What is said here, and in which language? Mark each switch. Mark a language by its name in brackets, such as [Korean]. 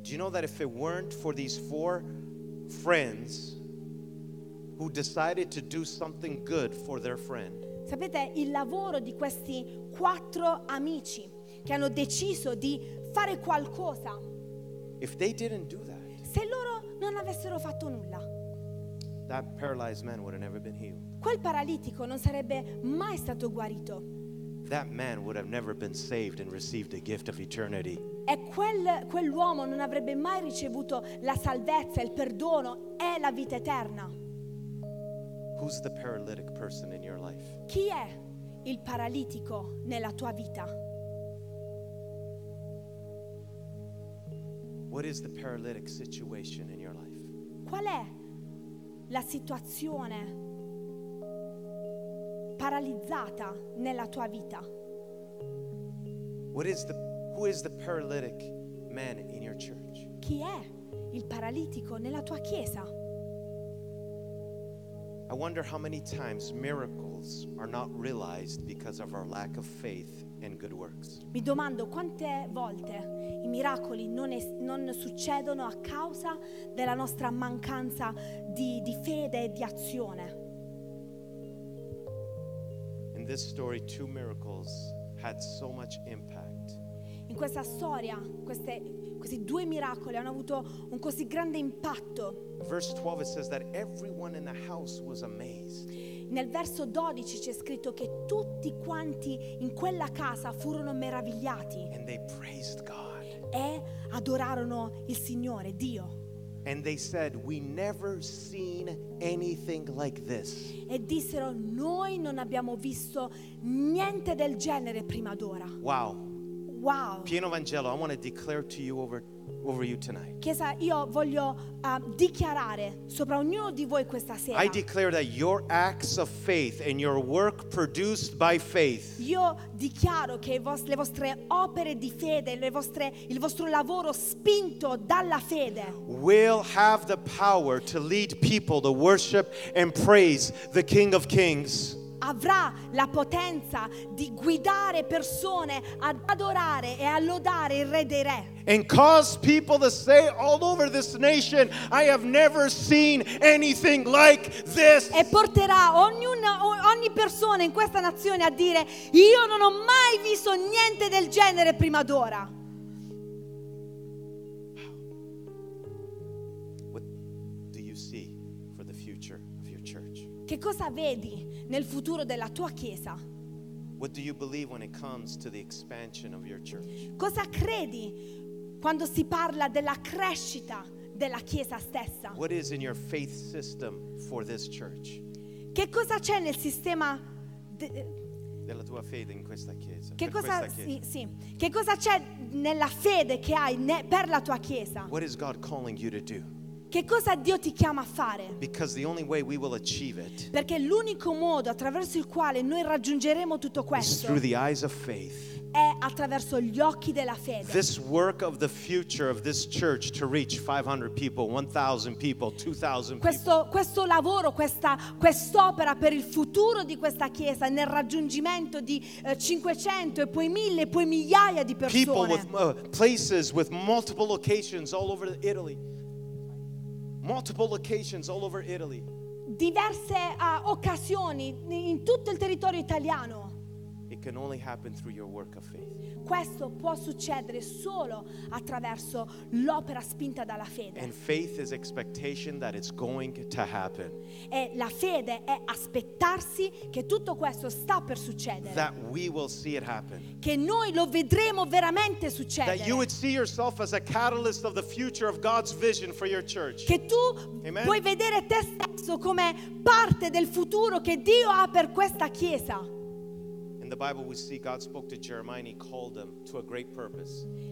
[English] Do you know that if it weren't for these four friends who decided to do something good for their friend? [Italian] Sapete il lavoro di questi quattro amici che hanno deciso di fare qualcosa. [English] If they didn't do that, [Italian] se loro non avessero fatto nulla, [English] that paralyzed man would have never been healed. [Italian] Quel paralitico non sarebbe mai stato guarito. [English] That man would have never been saved and received the gift of eternity. [Italian] E quell'uomo non avrebbe mai ricevuto la salvezza, il perdono e la vita eterna. [English] Who's the paralytic person in your life? [Italian] Chi è il paralitico nella tua vita? [English] What is the paralytic situation in your life? [Italian] Qual è la situazione paralizzata nella tua vita? [English] Who is the paralytic man in your church? [Italian] Chi è il paralitico nella tua chiesa? [English] I wonder how many times miracles are not realized because of our lack of faith and good works. [Italian] Mi domando quante volte i miracoli non succedono a causa della nostra mancanza di fede e di azione. [English] In this story, two miracles had so much impact. [Italian] In questa storia, questi due miracoli hanno avuto un così grande impatto. [English] Verse 12, it says that everyone in the house was amazed. [Italian] Nel verso 12 c'è scritto che tutti quanti in quella casa furono meravigliati. [English] And they praised God. [Italian] E adorarono il Signore, Dio. [English] And they said, "We never seen anything like this." [Italian] E dissero, noi non abbiamo visto niente del genere prima d'ora. [English] Wow. [Italian] Wow. [English] Pieno Vangelo, I want to declare to you over you tonight. [Italian] Chiesa, io voglio dichiarare sopra ognuno di voi questa sera. [English] I declare that your acts of faith and your work produced by faith. [Italian] Io dichiaro che le vostre opere di fede, il vostro lavoro spinto dalla fede [English] will have the power to lead people to worship and praise the King of Kings. [Italian] Avrà la potenza di guidare persone ad adorare e a lodare il Re dei Re. [English] And cause people to say all over this nation, I have never seen anything like this. [Italian] E porterà ogni persona in questa nazione a dire, io non ho mai visto niente del genere prima d'ora. [English] What do you see for the future of your church? [Italian] Che cosa vedi nel futuro della tua chiesa? [English] What do you believe when it comes to the expansion of your church? [Italian] Cosa credi quando si parla della crescita della chiesa stessa? [English] What is in your faith system for this church? [Italian] Che cosa c'è nel sistema della tua fede in questa chiesa? Che cosa sì. Che cosa c'è nella fede che hai per la tua chiesa? [English] What is God calling you to do? [Italian] Che cosa Dio ti chiama a fare? [English] Because the only way we will achieve it. [Italian] Perché l'unico modo attraverso il quale noi raggiungeremo tutto questo [English] is through the eyes of faith. [Italian] È attraverso gli occhi della fede. [English] This work of the future of this church to reach 500 people, 1000 people, 2000 people. [Italian] Questo lavoro, quest'opera per il futuro di questa chiesa nel raggiungimento di 500 e poi 1000 e poi migliaia di persone. [English] People with places with multiple locations all over Italy. Multiple locations all over Italy. [Italian] Diverse occasioni in tutto il territorio italiano. [English] It can only happen through your work of faith. [Italian] Questo può succedere solo attraverso l'opera spinta dalla fede. [English] And faith is expectation that it's going to happen. [Italian] E la fede è aspettarsi che tutto questo sta per succedere. [English] That we will see it happen. [Italian] Che noi lo vedremo veramente succedere. [English] That you would see yourself as a catalyst of the future of God's vision for your church. [Italian] Che tu puoi vedere te stesso come parte del futuro che Dio ha per questa chiesa. [English] In the Bible we see God spoke to Jeremiah and he called him to a great purpose.